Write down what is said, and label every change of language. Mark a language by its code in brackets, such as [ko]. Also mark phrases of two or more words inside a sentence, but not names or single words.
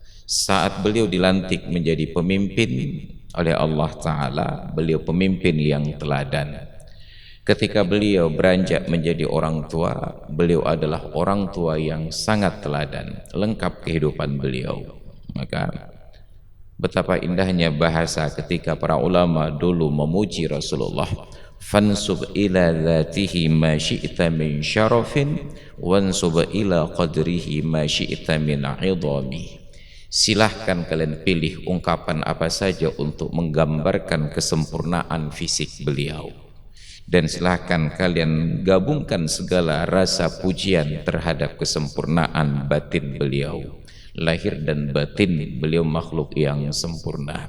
[id] Saat beliau dilantik menjadi pemimpin oleh Allah Ta'ala, beliau pemimpin yang teladan. Ketika beliau beranjak menjadi orang tua, beliau adalah orang tua yang sangat teladan, lengkap kehidupan beliau. Maka betapa indahnya bahasa ketika para ulama dulu memuji Rasulullah. [ar] فانسب إلى ذاته ما شئت من شرف وانسب إلى قدره ما شئت من عظم. [id] Silahkan kalian pilih ungkapan apa saja untuk menggambarkan kesempurnaan fisik beliau, dan silahkan kalian gabungkan segala rasa pujian terhadap kesempurnaan batin beliau. Lahir dan batin beliau makhluk yang sempurna.